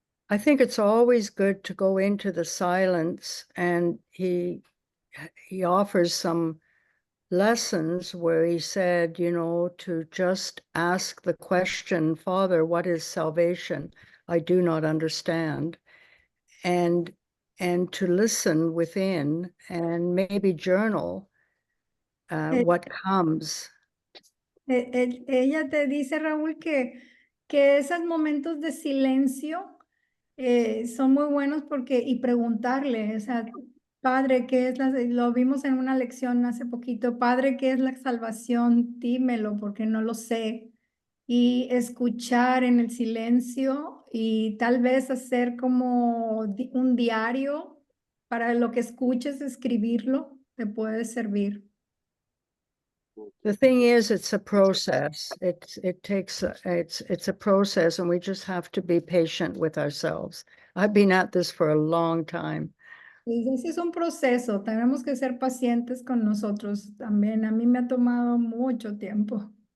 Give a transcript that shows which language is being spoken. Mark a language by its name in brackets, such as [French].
[English] I think it's always good to go into the silence, and he offers some lessons where he said, to just ask the question, Father, what is salvation? I do not understand. And to listen within and maybe journal what comes. [Spanish] Ella te dice, Raúl, que esos momentos de silencio son muy buenos y preguntarle, o sea, Padre, ¿qué es lo vimos en una lección hace poquito, Padre, ¿qué es la salvación? Dímelo, porque no lo sé. Y escuchar en el silencio y tal vez hacer como un diario para lo que escuches, escribirlo, te puede servir. [English] The thing is, it's a process. It's a process, and we just have to be patient with ourselves. I've been at this for a long time. [Spanish] Ese es un proceso, tenemos que ser pacientes con nosotros también. A mí me ha tomado mucho tiempo.